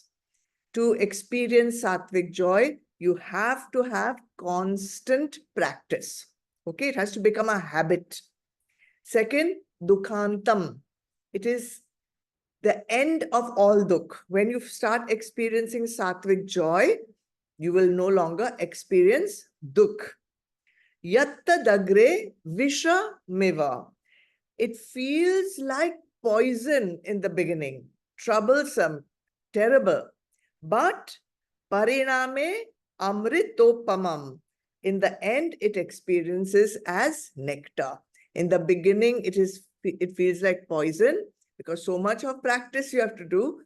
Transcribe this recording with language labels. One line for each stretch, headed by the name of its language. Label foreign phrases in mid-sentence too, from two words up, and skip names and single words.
English: To experience sattvic joy, you have to have constant practice. Okay, it has to become a habit. Second, dukhantam. It is the end of all dukh. When you start experiencing sattvic joy, you will no longer experience dukh.
Sanskrit: Yatta dagre visha miva.
English: It feels like poison in the beginning, troublesome, terrible. But
Sanskrit: pariname amritopamam.
English: In the end, it experiences as nectar. In the beginning, it feels like poison because so much of practice you have to do.